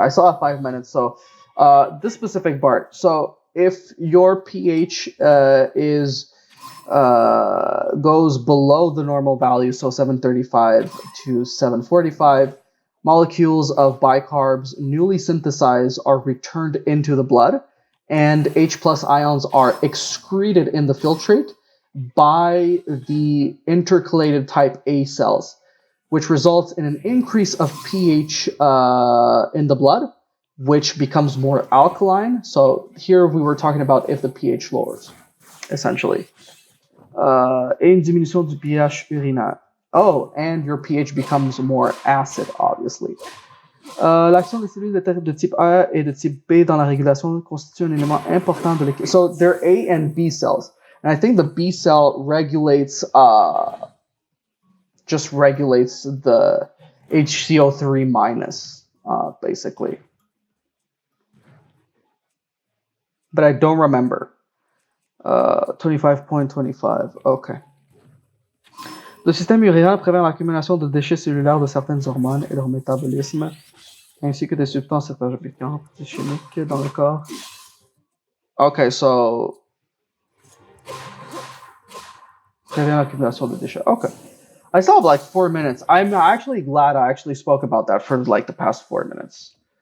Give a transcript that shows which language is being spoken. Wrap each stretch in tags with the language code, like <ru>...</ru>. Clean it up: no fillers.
<en>I still have 5 minutes, so this specific part. So if your pH is goes below the normal value, so 735 to 745, molecules of bicarbs newly synthesized are returned into the blood, and H plus ions are excreted in the filtrate by the intercalated type A cells, which results in an increase of pH in the blood, which becomes more alkaline. So here we were talking about if the pH lowers, essentially.</en> <fr>Et une diminution du pH urinaire.</fr> <en>Oh, and your pH becomes more acid, obviously.</en> <fr>L'action des cellules de type A et de type B dans la régulation constitue un élément important de l'équilibre.</fr> <en>So they're A and B cells. And I think the B cell regulates, just regulates the HCO3 minus, basically. But I don't remember. 25.25, okay.</en> <fr>Le système urinaire prévient l'accumulation de déchets cellulaires de certaines hormones et leur métabolisme, ainsi que des substances intergéniques chimiques dans le corps.</fr> <en>Okay, so</en> <fr>prévient l'accumulation de déchets.</fr> <en>Okay. I still have like 4 minutes. I'm actually glad I actually spoke about that for like the past 4 minutes.</en>